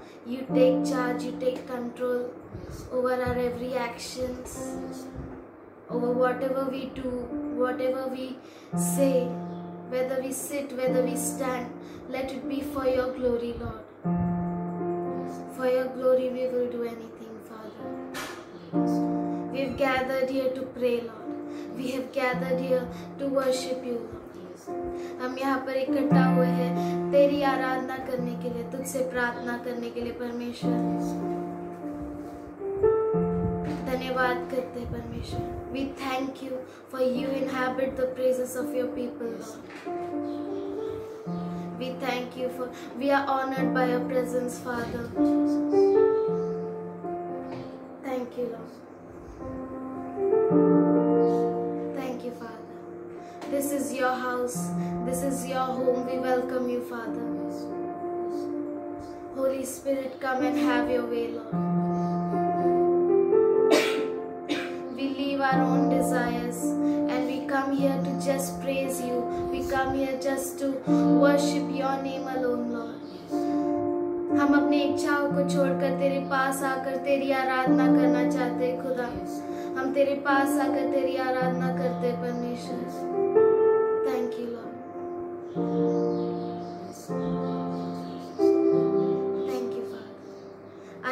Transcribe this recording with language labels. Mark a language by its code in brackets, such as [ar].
[en] You take charge. You take control over our every actions, over whatever we do, whatever we say, whether we sit, whether we stand. Let it be for your glory, Lord. For your glory we will do anything, Father. We have gathered here to pray, Lord. We have gathered here to worship you, Lord. [hi] हम यहाँ पर इकट्ठा हुए हैं तेरी आराधना करने के लिए, तुझसे प्रार्थना करने के लिए परमेश्वर। धन्यवाद करते हैं परमेश्वर। [en] We thank you for you inhabit the praises of your people, Lord. We thank you for we are honored by your presence, Father. Thank you, Lord. Thank you, Father. This is your house. This is your home. We welcome you, Father. Holy Spirit, come and have your way, Lord. We leave our own desires and we come here to just praise you. We come here just to worship your name alone, Lord. [hi] हम अपनी इच्छाओं को छोड़कर तेरे पास आकर तेरी आराधना करना चाहते हैं खुदा। हम तेरे पास आकर तेरी आराधना करते हैं परमेश्वर। [en] Thank you Lord, thank you Father.